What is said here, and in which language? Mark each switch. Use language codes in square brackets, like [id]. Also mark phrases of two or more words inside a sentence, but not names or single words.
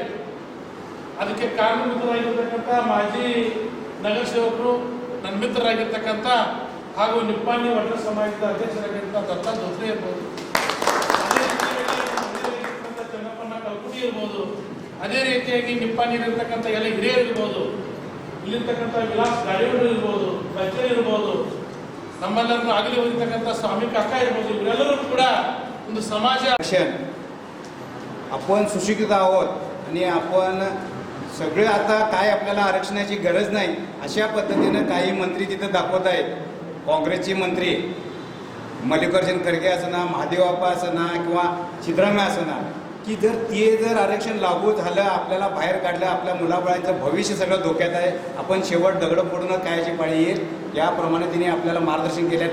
[kn] ಅದಕ್ಕೆ ಕಾರಣೀಭೂತರಾಗಿರ್ತಕ್ಕಂಥ ಮಾಜಿ ನಗರ ಸೇವಕರು, ನನ್ನ ಮಿತ್ರರಾಗಿರ್ತಕ್ಕಂಥ ಹಾಗೂ ನಿಪ್ಪಾಣಿ ವಡ್ರ ಸಮಾಜದ ಅಧ್ಯಕ್ಷರಾಗಿರ್ತಕ್ಕಂಥ ದತ್ತ ಜೋತ್ರೆ ಇರ್ಬೋದು, ಅದೇ ರೀತಿಯಾಗಿ ಚನ್ನಪ್ಪನ ಕಲ್ಕುಟಿ ಇರ್ಬೋದು, ಅದೇ ರೀತಿಯಾಗಿ ನಿಪ್ಪಾಣಿಯಲ್ಲಿರ್ತಕ್ಕಂಥ ಎಲ್ಲ ಹಿರಿಯರು ಇರ್ಬೋದು, ಇಲ್ಲಿರ್ತಕ್ಕಂಥ ವಿಲಾಸ್ ಗಾಡಿಯವರು ಇರ್ಬೋದು, ಬಚ್ಚರ್ ಇರ್ಬೋದು, नम्मल्लरನ್ನು ಆಗಲಿ ಹೋಗಿರ್ತಕ್ಕಂಥ ಸ್ವಾಮಿ ಕಾಕ ಇರ್ಬೋದು, ಇವರೆಲ್ಲರೂ ಕೂಡ ಒಂದು ಸಮಾಜ [mr] आपण सुशिक्षित आहोत आणि आपण सगळे आता काय आपल्याला आरक्षणाची गरज नाही अशा पद्धतीने काही मंत्री तिथे दाखवत आहेत। काँग्रेसचे मंत्री मल्लिकार्जुन खरगे असना, महादेवप्पा असना किंवा सिद्धरामय्या असना, की जर आरक्षण लागू झालं, आपल्याला बाहेर काढलं, आपल्या मुलाबाळांचं भविष्य सगळं धोक्यात आहे, आपण शेवट दगड फोडून कायची पाळी येईल, याप्रमाणे तिने आपल्याला मार्गदर्शन केलं।